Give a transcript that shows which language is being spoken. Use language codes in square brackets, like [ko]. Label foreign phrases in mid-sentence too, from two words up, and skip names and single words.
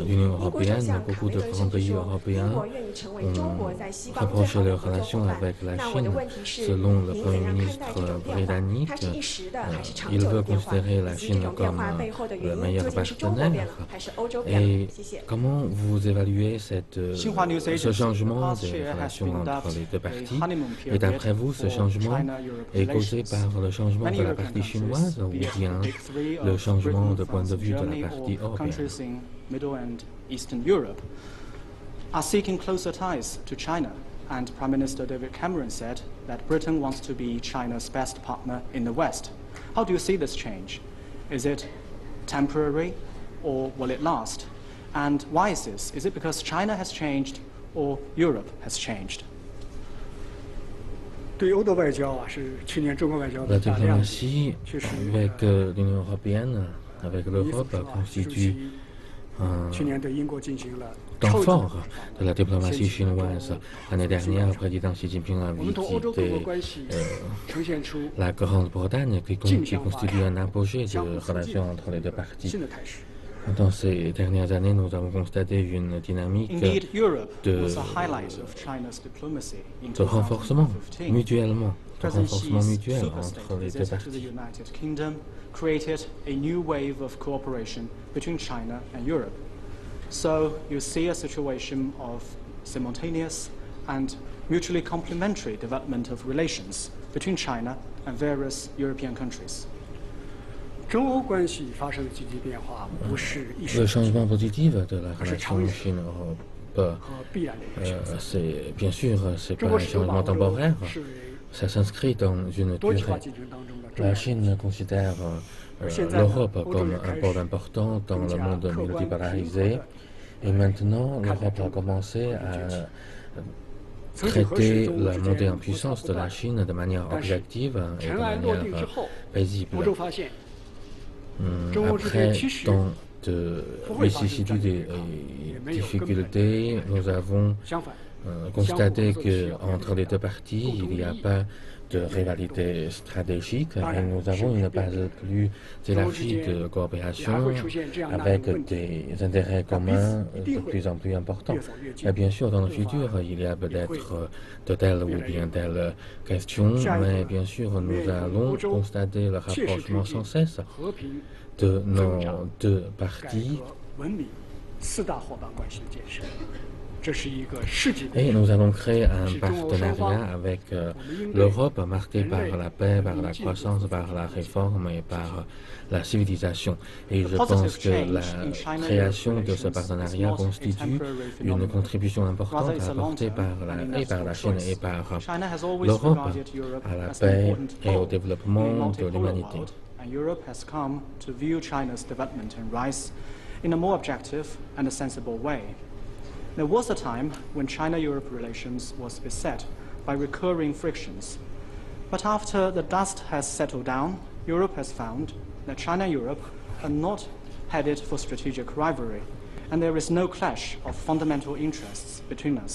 [zh] 英国首相卡梅伦甚至说，英国愿意成为中国在西方最好的合作伙伴。那我的问题是，您怎样看待这种变化？它是一时的还是长久的变化？以及这种变化背后的原因究竟是中国变了还是欧洲变了？谢谢。 [fr] Comment vous évaluez ce changement des relations entre les deux parties? Et d'après vous, ce changement est causé par le changement de la partie chinoise ou bien le changement de point de vue de la partie européenne? [en] Are seeking closer ties to China, and Prime Minister David Cameron said that Britain wants to be China's best partner in the West. How do you see this change? Is it temporary or will it last? And why is this? Is it because China has changed or Europe has changed? [zh] 对欧的外交啊，是去年中国外交的 [fr] La [zh] 大亮点， [fr] diplomatie [zh] 确实 [fr] avec l'Union européenne, avec l'Europe, constitue un [zh] 去年对英国进行了 [fr] temps fort de la diplomatie chinoise. L'année dernière, le président Xi Jinping a [zh] 我们同欧洲各国 [fr] visité [zh] 关系呈现出 [fr] la Grande-Bretagne qui constitue un apogée de relations entre les deux parties. [zh] 新的态势。 [fr] Dans ces dernières années, nous avons constaté une dynamique [en] Indeed, Europe [fr] de [en] was a highlight of China's diplomacy in [fr] renforcement [en] 2015. [fr] mutuellement, de [en] President [fr] renforcement [en] Xi's [fr] mutuel [en] superstate [fr] entre les deux [en] visit to the [fr] parties. [en] United Kingdom created a new wave of cooperation between China and Europe. So you see a situation of simultaneous and mutually complementary development of relations between China and various European countries. [zh] 中欧关系发生的积极变化，不是一时 [fr] Le [zh] 之间， [fr] changement positif de la [zh] 而是长 [fr] relation [zh] 远 [fr] Chine-Europe, [zh] 和必然的一个选择。 [fr] c'est bien sûr, c'est [zh] 中 [fr] pas [zh] 国 [fr] un [zh] 始终把 [fr] changement [zh] 欧洲 [fr] temporaire, [zh] 视为 [fr] ça s'inscrit dans une [zh] 多极 [fr] durée. [zh] 化进程当中的重要 [fr] La [zh] 的 [fr] Chine considère l'Europe comme un pôle important dans le monde multipolarisé. Et maintenant, l'Europe a commencé à traiter la montée en puissance de la Chine de manière objective et de [zh] 尘埃落定之 [fr] manière [zh] 后， [fr] paisible. [zh] 欧洲发现， [fr] Après tant de vicissitudes et difficultés, nous avons [zh] 相反， [fr] constaté qu'entre les deux parties, il n'y a pas de rivalité stratégique et nous avons une base plus élargie de coopération avec des intérêts communs de plus en plus importants. Et bien sûr, dans le futur, il y a peut-être de telles ou bien telles questions, mais bien sûr, nous allons constater le rapprochement sans cesse [zh] 和平 [fr] de nos deux [zh] 改 [fr] parties [zh] 革、文明4大伙伴关系的建设，这是一个世纪工 [fr] et [zh] 程。 [fr] nous allons créer un partenariat avec l'Europe marqué par la paix, par la croissance, par la réforme et par la civilisation. Et je pense que la création de ce partenariat constitue une contribution importante apportée par la Chine et par l'Europe à la paix et au développement de l'humanité. [en] And Europe has come to view China's development and rise in a more objective and a sensible way. There was a time when China-Europe relations was beset by recurring frictions. But after the dust has settled down, Europe has found that China and Europe are not headed for strategic rivalry, and there is no clash of fundamental interests between us.